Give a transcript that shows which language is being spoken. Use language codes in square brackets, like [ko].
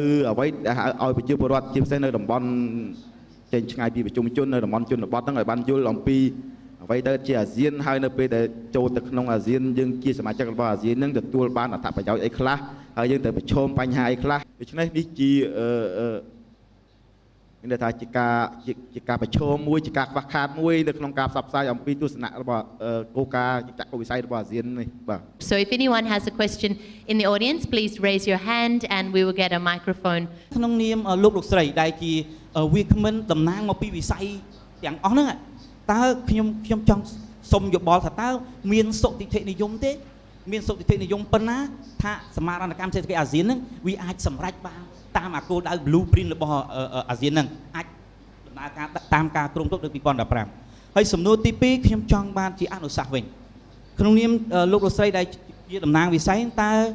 [km] អ្វីដែលឲ្យប្រជាពលរដ្ឋជាពិសេសនៅតំបន់ចេញឆ្ងាយពីប្រជុំជននៅតំបន់ជនបទហ្នឹងឲ្យបានយល់អំពីអ្វីដែលជាអាស៊ានហើយនៅពេលដែលចូលទៅក្នុងអាស៊ានយើងជាសមាជិករបស់អាស៊ានហ្នឹងទទួលបានអត្ថប្រយោជន៍អីខ្លះហើយយើងត្រូវប្រឈមបញ្ហាអីខ្លះដូច្នេះនេះជាមានថាជាការប្រឈមមួយជាការខ្វះខាតមួយនៅក្នុងការផ្សព្វផ្សាយអំពីទស្សនៈរបស់គោលការណ៍ចក្ខុវិស័យរបស់អាស៊ាននេះបាទ [en] So if anyone has a question in the audience, please raise your hand and we will get a microphone. [km] ក្នុងនាមលោកស្រីដែលជាវាគ្មិនតំណាងមកពីវិស័យទាំងអស់ហ្នឹងតើខ្ញុំចង់សុំយោបល់ថាតើមានសុតិធិនិយមទេមានសុតិធិនិយមប៉ុណ្ណាថាសមាហរណកម្មសេដ្ឋកិច្ចអាស៊ានហ្នឹងវាអាចសម្រេចបានតាមអាគោលដៅ blueprint របស់អាស៊ានហ្នឹងអាចដំណើរការតាមការគ្រោងទុកនៅ2015ហើយសំណួរទី2ខ្ញុំចង់បានជាអនុសាសន៍វិញក្នុងនាមលោកស្រីដែលជាតំណាងវិស័យតើ